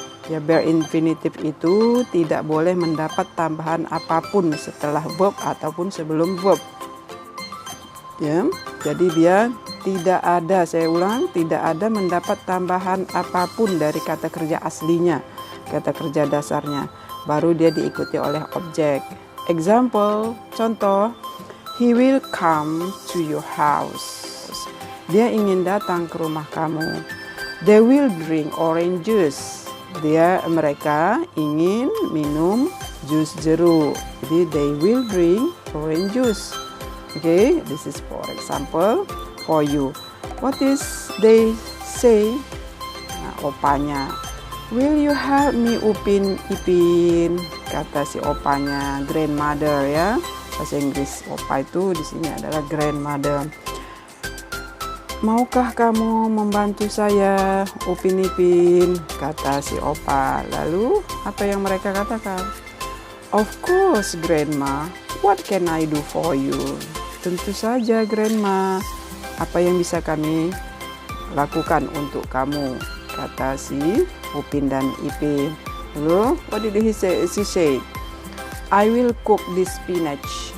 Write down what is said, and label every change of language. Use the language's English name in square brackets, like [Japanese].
[Indonesian] Ya, bare infinitive itu tidak boleh mendapat tambahan apapun setelah verb ataupun sebelum verb. Ya, jadi dia tidak ada, saya ulang, tidak ada mendapat tambahan apapun dari kata kerja aslinya, kata kerja dasarnya. Baru dia diikuti oleh objek. [English] Example, [Indonesian] contoh, [English] he will come to your house. [Indonesian] Dia ingin datang ke rumah kamu. [English] They will drink orange juice. [Indonesian] Mereka ingin minum jus jeruk. Jadi [English] they will drink orange juice. Okay, this is for example for you. What is they say? [Indonesian] Nah, opanya, [English] will you help me Upin Ipin? [Indonesian] Kata si opanya, grandmother ya. Bahasa Inggris opa itu di sini adalah grandmother. Maukah kamu membantu saya Upin Ipin? Kata si opa. Lalu apa yang mereka katakan? [English] Of course, grandma. What can I do for you? [Indonesian] Tentu saja, grandma. Apa yang bisa kami lakukan untuk kamu? Kata si Upin dan Ipin. Lalu, [English] what did he say? She said, I will cook this spinach.